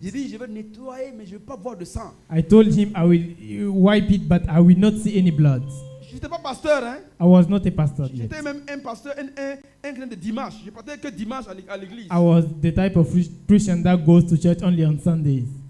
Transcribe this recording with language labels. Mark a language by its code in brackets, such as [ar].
[fr] J'ai dit, je vais nettoyer, mais je ne veux pas voir de sang. [en] I told him I will wipe it, but I will not see any blood. [fr] Je n'étais pas pasteur, hein? [en] I was not a pastor yet. [fr] J'étais même un pasteur, un chrétien de dimanche. Je partais que dimanche à l'église. [en] I was the type of Christian that goes to church only on Sundays.